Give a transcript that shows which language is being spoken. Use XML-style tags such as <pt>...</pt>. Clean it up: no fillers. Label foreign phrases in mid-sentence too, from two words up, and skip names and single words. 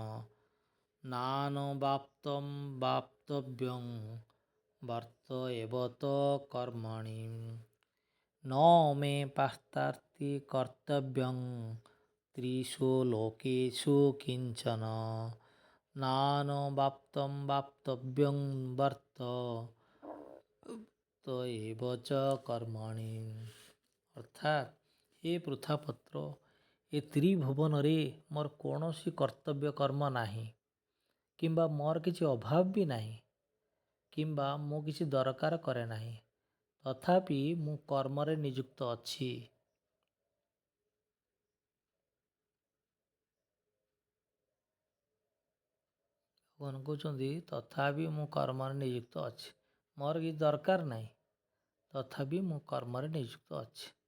<sa>नानवाप्तं वाप्तव्यं वर्त एव च कर्मणि न मे पार्थार्थी कर्तव्यं त्रिषु लोकेषु किंचन नानवाप्तं वाप्तव्यं वर्त एव च कर्मणि।</sa> <or>ଅର୍ଥାତ ହେ ପୃଥାପତ୍ର, ଏ त्रिभुवନରେ ମୋର କୌଣସି କର୍ତ୍ତବ୍ୟ କର୍ମ ନାହିଁ କିମ୍ବା ମୋର କିଛି ଅଭାବ ବି ନାହିଁ କିମ୍ବା ମୁଁ କିଛି ଦରକାର କରେ ନାହିଁ, ତଥାପି ମୁଁ କର୍ମରେ ନିଯୁକ୍ତ ଅଛି। ଭଗବାନ କହୁଛନ୍ତି ତଥାପି ମୁଁ କର୍ମରେ ନିଯୁକ୍ତ ଅଛି, ମୋର କିଛି ଦରକାର ନାହିଁ, ତଥାପି ମୁଁ କର୍ମରେ ନିଯୁକ୍ତ ଅଛି।</or>